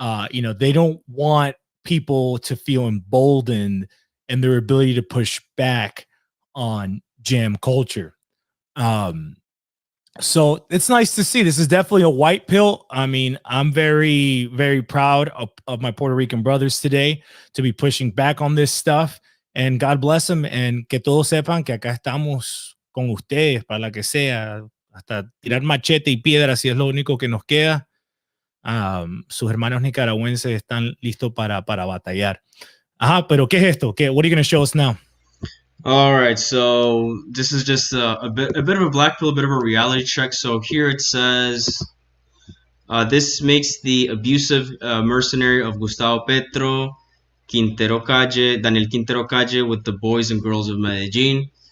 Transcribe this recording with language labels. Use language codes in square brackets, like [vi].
[en] You know, they don't want people to feel emboldened in their ability to push back on jam culture. So it's nice to see. This is definitely a white pill. I mean, I'm very, very proud of my Puerto Rican brothers today to be pushing back on this stuff. And God bless them. [es] And que todos sepan que acá estamos con ustedes para la que sea. Hasta tirar machete y piedra si es lo único que nos queda. Sus hermanos nicaragüenses están listos para batallar. Ajá, pero ¿qué es esto? [en] What are you going to show us now? All right, so this is just a bit of a black pill, a bit of a reality check. So here it says, this makes the abusive mercenary of Gustavo Petro, Daniel Quintero Calle with the boys and girls of Medellin.